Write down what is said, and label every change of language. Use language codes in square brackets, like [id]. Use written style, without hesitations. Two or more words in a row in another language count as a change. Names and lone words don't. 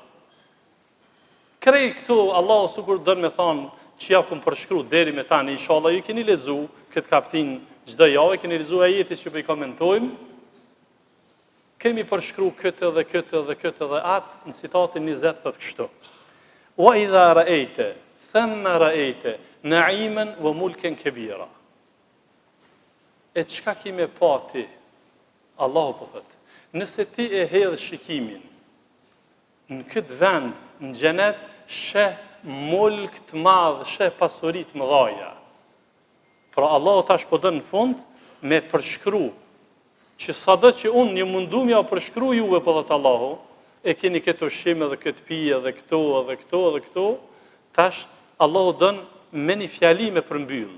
[sq] Krej këtu Allahu sikur don me thonë që ja kum përshkruar deri me tani, inshallah ju keni lexuar këtë kaptin çdo javë, keni lexuar ajetin që po i komentojmë. Kemi përshkruar këtë dhe këtë dhe këtë dhe atë në citatin 20 thotë kështu. [ar] وإذا رأيت ثم رأيت نعيما وملكا كبيرا. [sq] E çka kime pa ti? Allahu po thotë, nëse ti e hedh shikimin në këtë vend, në xhenet, sheh mulk të madh, sheh pasuri të mëdha. Pra Allahu tash po don në fund me përshkruar që sado që unë një mundum ja përshkru juve për dhe të Allahu, e keni këtë ushqim edhe këtë pije edhe këto edhe këto edhe këto, tash Allahu dënë me një fjali me përmbyllë.